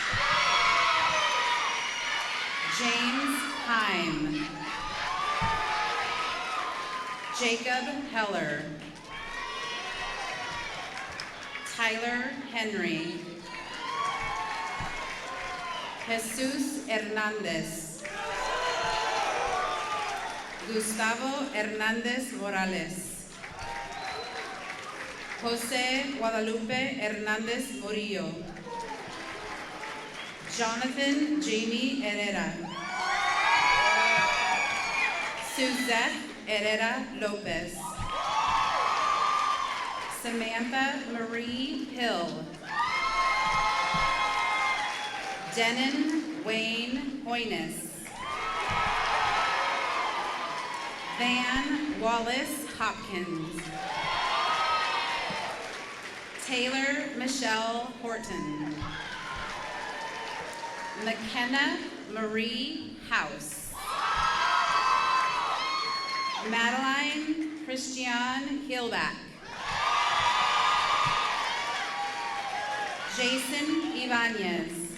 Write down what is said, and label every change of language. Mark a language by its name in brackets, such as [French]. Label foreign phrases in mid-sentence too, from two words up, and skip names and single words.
[English] James Heim. Jacob Heller. Tyler Henry. Jesus Hernandez. Gustavo Hernandez Morales. Jose Guadalupe Hernandez Murillo. Jonathan Jamie Herrera. Suzette Herrera Lopez. Samantha Marie Hill. Denon Wayne Hoynes. Van Wallace Hopkins. Taylor Michelle Horton. McKenna Marie House. Madeline Christian Hilbach. Jason Ibanez.